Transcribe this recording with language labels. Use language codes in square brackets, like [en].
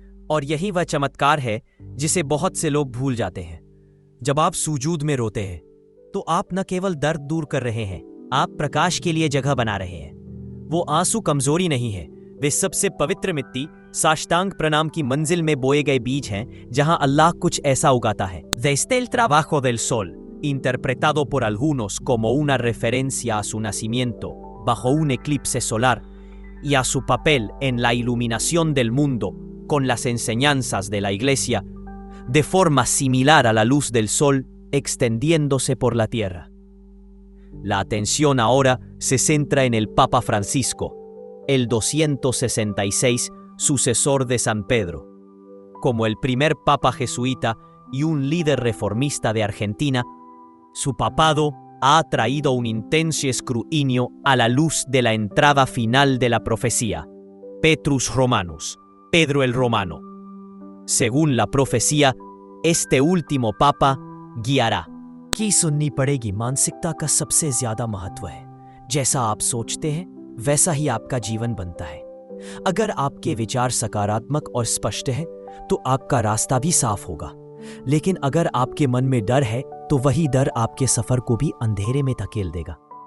[hi] और यही वह चमत्कार है जिसे बहुत से लोग भूल जाते हैं। जब आप सुजूद में रोते हैं, तो आप न केवल दर्द दूर कर रहे हैं, आप प्रकाश के लिए जगह बना रहे हैं। वो आंसू कमजोरी नहीं है, वे सबसे पवित्र मिट्टी, साष्टांग प्रणाम की मंजिल में बोए गए बीज हैं, जहां अल्लाह कुछ ऐसा उगाता है। [es] Desde el trabajo del sol, interpretado por algunos como una referencia a su nacimiento bajo un eclipse solar y a su papel en la iluminación del mundo con las enseñanzas de la Iglesia, de forma similar a la luz del sol extendiéndose por la tierra. La atención ahora se centra en el Papa Francisco, el 266 sucesor de San Pedro. Como el primer papa jesuita y un líder reformista de Argentina, su papado ha atraído un intenso escrutinio a la luz de la entrada final de la profecía, Petrus Romanus, Pedro el Romano. Según la profecía, este último papa guiará. [hi] की सुननी पड़ेगी मानसिकता का सबसे ज्यादा महत्व है। जैसा आप सोचते हैं, वैसा ही आपका जीवन बनता है। अगर आपके विचार सकारात्मक और स्पष्ट हैं, तो आपका रास्ता भी साफ होगा। लेकिन अगर आपके मन में डर है, तो वही डर आपके सफर को भी अंधेरे में धकेल देगा।